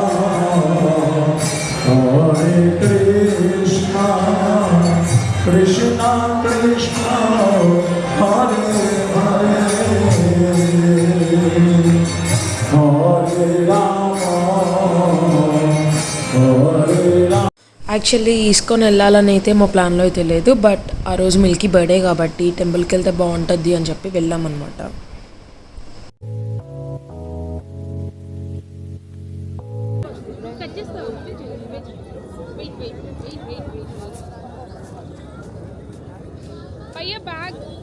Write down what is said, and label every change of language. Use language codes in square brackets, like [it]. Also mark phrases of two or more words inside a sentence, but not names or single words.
[sa] Hare Krishna, Krishna Krishna, Hare Hare, Hare Rama, Hare Rama. [te] యాక్చువల్లీ ఇస్కాన్ వెళ్ళాలని అయితే మా ప్లాన్లో అయితే లేదు, బట్ ఆ రోజు మిల్కీ బర్త్డే కాబట్టి టెంపుల్కి వెళ్తే బాగుంటుంది అని చెప్పి వెళ్ళామన్నమాట. [hi] भैया बैग